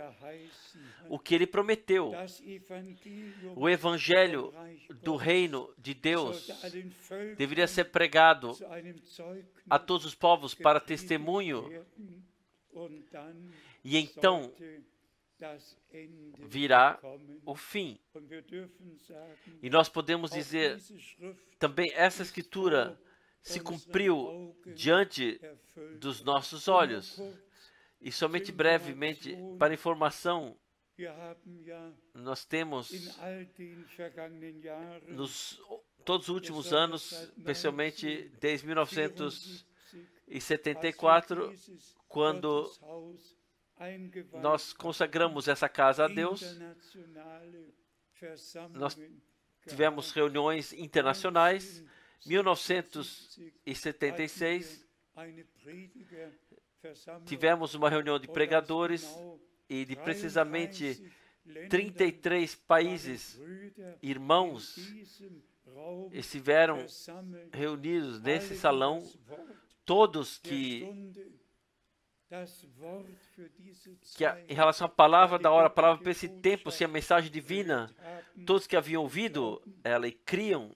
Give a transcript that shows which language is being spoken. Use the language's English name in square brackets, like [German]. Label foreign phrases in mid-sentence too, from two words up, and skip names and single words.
[Portuguese] O que Ele prometeu, o Evangelho do Reino de Deus deveria ser pregado a todos os povos para testemunho, e então virá o fim. E nós podemos dizer também, essa escritura se cumpriu diante dos nossos olhos. E somente brevemente, para informação, Nós temos, [German] in all den vergangenen Jahren, [Portuguese] todos os últimos anos, especialmente desde 1974, [German] als wir dieses [Portuguese] quando [German] Gotteshaus eingeweiht [Portuguese] nós consagramos essa casa a Deus, [German] internationale Versammlungen [Portuguese] nós tivemos reuniões internacionais. 1976, [German] eine Predigerversammlung [Portuguese] tivemos uma reunião de pregadores e de precisamente 33 países, irmãos, estiveram reunidos nesse salão, todos que em relação à palavra da hora, a palavra para esse tempo, se a mensagem divina, todos que haviam ouvido ela e criam.